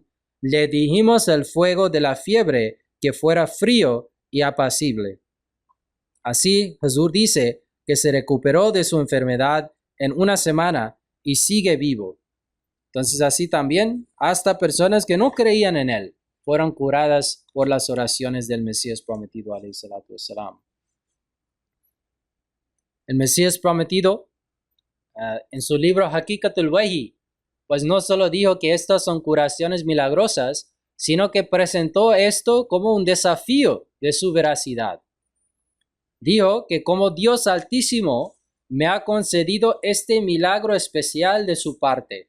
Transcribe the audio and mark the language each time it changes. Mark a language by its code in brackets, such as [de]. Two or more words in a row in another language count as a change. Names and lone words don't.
[es] Le dijimos el fuego de la fiebre que fuera frío y apacible. Así, Jesús dice que se recuperó de su enfermedad en una semana y sigue vivo. Entonces así también, hasta personas que no creían en él fueron curadas por las oraciones del Mesías prometido, [ar] عليه الصلاة والسلام. [es] El Mesías prometido, en su libro Haqiqatul Wahi, pues no solo dijo que estas son curaciones milagrosas, sino que presentó esto como un desafío de su veracidad. Dijo que como Dios Altísimo me ha concedido este milagro especial de su parte.